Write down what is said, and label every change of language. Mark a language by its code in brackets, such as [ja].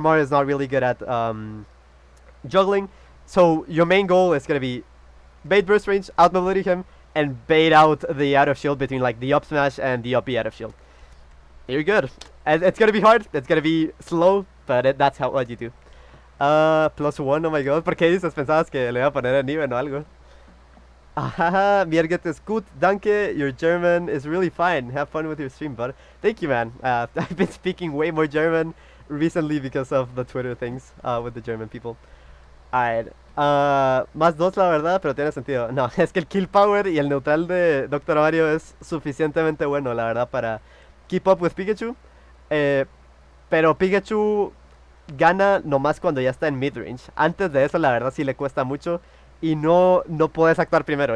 [en] Mario is not really good at juggling. So your main goal is gonna be bait burst range, out mobility him, and bait out the out of shield between like the up smash and the uppy out of shield. You're good. And it's gonna be hard. It's gonna be slow, but that's what you do. [es] +1, [en] oh my god. [es] ¿Por qué dices? Pensabas que le iba a poner el nivel o algo. [de] Haha, mir geht es gut, danke. [en] Your German is really fine. Have fun with your stream, bud. Thank you, man. I've been speaking way more German recently because of the Twitter things with the German people. Alright. [es] Más dos, la verdad, pero tiene sentido. No, es que el kill power y el neutral de Doctor Mario es suficientemente bueno, la verdad, para [en] keep up with Pikachu. [es] Eh, pero Pikachu gana nomás cuando ya está en midrange. Antes de eso, la verdad, sí le cuesta mucho. Y no puedes actuar primero.